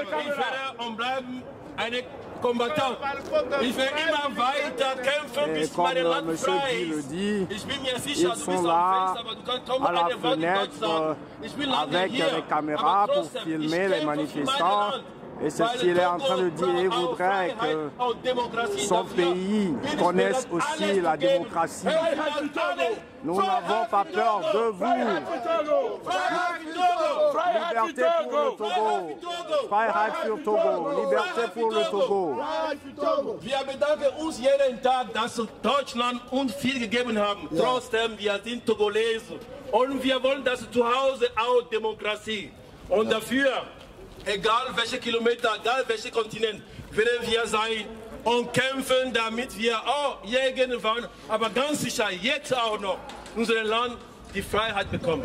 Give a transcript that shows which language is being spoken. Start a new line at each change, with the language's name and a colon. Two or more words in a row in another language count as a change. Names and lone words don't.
German: Ich werde und bleiben eine Kombattant. Ich will immer weiter kämpfen, bis mein Land frei ist. Ich bin mir sicher, du bist am Fenster, aber du kannst kaum eine Welt in Deutschland. Ich bin lange hier, aber trotzdem, ich kämpfe für mein Land.
French: Et c'est ce qu'il est en train de dire. Il voudrait que son pays connaisse aussi la démocratie. Nous n'avons pas peur de vous. Liberté pour le Togo.
German: Freiheit für Togo.
French: Liberté pour le Togo.
German: Wir bedanken uns jeden Tag, dass Deutschland uns viel gegeben hat. Trotzdem, wir sind Togolesen. Und wir wollen, dass zu Hause auch Demokratie. Und dafür, egal welche Kilometer, egal welcher Kontinent, werden wir sein und kämpfen, damit wir auch irgendwann, aber ganz sicher jetzt auch noch, unser Land die Freiheit bekommen.